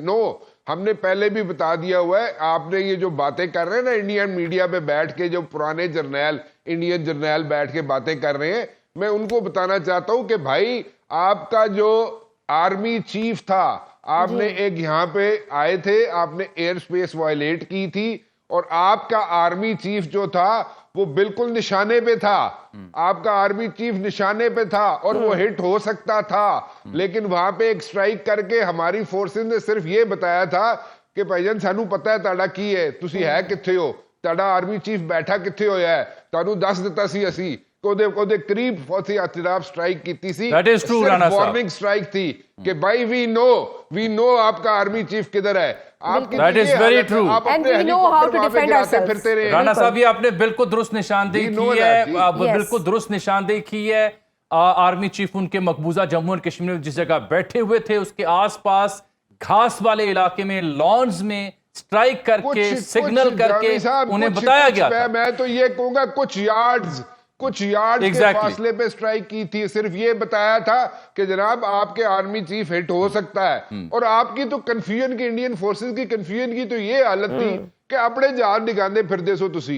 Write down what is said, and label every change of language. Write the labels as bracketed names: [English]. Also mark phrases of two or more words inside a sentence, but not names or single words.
[Urdu] نو, ہم نے پہلے بھی بتا دیا ہوا ہے. آپ نے یہ جو باتیں کر رہے ہیں نا [English] Indian media [Urdu] پہ بیٹھ کے, جو پرانے انڈین جرنیل بیٹھ کے باتیں کر رہے ہیں, میں ان کو بتانا چاہتا ہوں کہ بھائی آپ کا جو [English] army chief [Urdu] تھا, آپ نے ایک یہاں پہ آئے تھے, آپ نے [English] air space violate [Urdu] کی تھی, اور آپ کا [English] army chief [Urdu] جو تھا وہ بالکل نشانے پہ تھا. آپ کا [English] army chief [Urdu] نشانے پہ تھا اور وہ ہٹ ہو سکتا تھا, لیکن وہاں پہ ایک سٹرائک کر کے ہماری فورسز نے صرف یہ بتایا تھا کہ بھائی جان [Punjabi] سانو پتہ ہے تاڑا کی ہے, تسی ہے کتھے ہو, تاڑا آرمی چیف بیٹھا کتھے ہویا ہے, تانو دس دیتا سی اسی کو قریب فوسی اعتراف سٹرائک کیتی سی. [Urdu] صرف [English] warning strike [Urdu] تھی کہ بھائی [English] we know [Urdu] آپ کا [English] army chief [Urdu] کدھر ہے. [English] That is very true. And we know how to defend ourselves. [Urdu] رانا صاحب یہ آپ نے بالکل درست نشاندہی کی ہے, بالکل درست نشاندہی کی ہے. [English] army chief [Urdu] ان کے مقبوضہ جموں اور کشمیر میں جس جگہ بیٹھے ہوئے تھے اس کے آس پاس گھاس والے علاقے میں, لانز میں سٹرائک کر کے سگنل کر کے انہیں بتایا گیا تھا. میں تو یہ کہوں گا کچھ یارڈز کے فاصلے پہ سٹرائک کی تھی، صرف یہ بتایا تھا کہ جناب آپ کے [English] army chief [Urdu] ہٹ ہو سکتا ہے. اور آپ کی تو کنفیوژن کی, [English] Indian forces [Urdu] کی کنفیوژن کی تو یہ حالت تھی کہ اپنے جہاز دکھاتے [Punjabi] پھردے سو تسی.